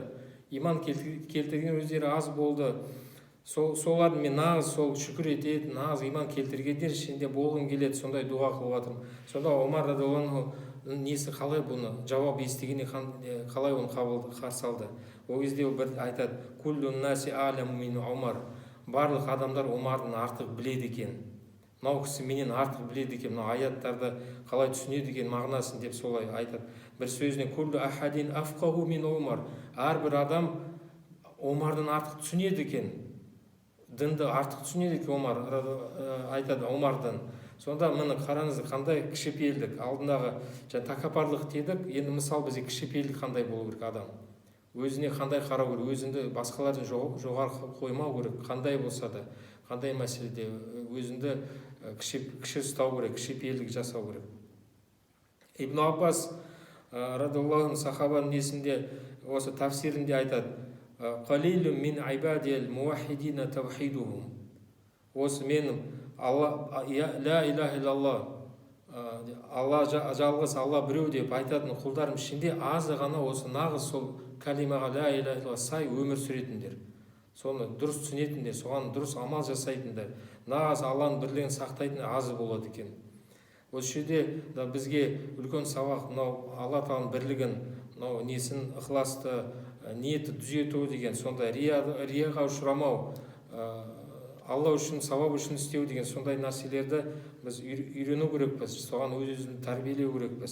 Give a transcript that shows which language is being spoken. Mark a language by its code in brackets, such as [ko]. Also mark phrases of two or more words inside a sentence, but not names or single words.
[kk] Иман келтірген өздері аз болды. Солардың мен нағыз сол шүкір етеді, нағыз иман келтіргендер ішінде болғым келеді, сондай дұға қылып жатырмын. Сонда Омар [ar] رضي الله عنه [kk] несі қалай бұны жауап естігенде қалай оны қарсы алды. Ол кезде бір айтады: [ar] «كل الناس أعلم من عمر». [kk] Барлық адамдар Омардың артық біледі екен. Мынау кісі менен артық біледі екен, мынау аяттарды қалай түсінеді екен мағынасын деп солай айтады. Бір сөзіне [ar] «كل أحد أفقه من عمر». [kk] Әрбір адам Омардан артық түсінеді екен. Дінді артық түсінеді екен Омар, айтады Омардан. Сонда мені қараңыз, қандай кішіпейілдік, алдындағы тәкаппарлық дедік, енді мысал бізге кішіпейілдік қандай болу керек адам. Өзіне қандай қарау керек, өзіңді басқалардан жоғары қоймау керек, қандай болса да, қандай мәселеде өзіңді кіші ұстау керек, кішіпейілдік жасау керек. Ибн Аббас [ar] رضي الله عنه [kk] сахабаның несінде осы тафсирінде айтады: [ar] «قليل من عبادي الموحدين توحيدهم». [kk] Осы менің [ar] لا إله إلا الله, [kk] Алла жалғыз, Алла біреу деп айтатын құлдарым ішінде азы ғана осы нағыз сол калимаға [ar] لا إله إلا الله [kk] сай өмір сүретіндер, соны дұрыс түсінетіндер, соған дұрыс амал жасайтындар, нағыз Алланың бірлігін сақтайтын азы болады екен. Осы жерде бізге үлкен сабақ, мынау Алла Тағаланың бірлігін, мынау несін, ықыласты, ниетті түзету деген, сондай рияға ұшырамау, Алла үшін, сауап үшін істеу деген сондай нәрселерді біз үйрену керекпіз, соған өзімізді тәрбиелеу керекпіз.